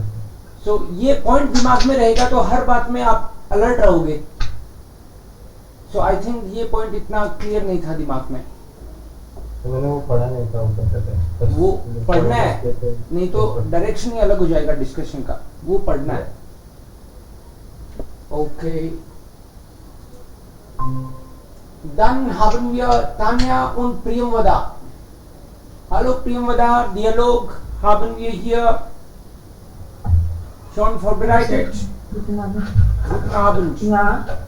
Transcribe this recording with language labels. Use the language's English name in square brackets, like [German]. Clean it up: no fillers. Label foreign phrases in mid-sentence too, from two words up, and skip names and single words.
[Hindi] सो ये पॉइंट दिमाग में रहेगा तो हर बात में आप अलर्ट रहोगे. [English] so I think [Hindi] ये पॉइंट इतना क्लियर नहीं था दिमाग में. तो मैंने वो पढ़ा नहीं था ऊपर तक. बस वो पढ़ना है, देते- नहीं तो डायरेक्शन ही अलग हो जाएगा डिस्कशन का. वो पढ़ना है. ओके. [German] Dann haben wir Tanja und Priyamvada. Hallo Priyamvada, Dialog haben wir hier schon vorbereitet. Guten Abend. Guten Abend. Ja,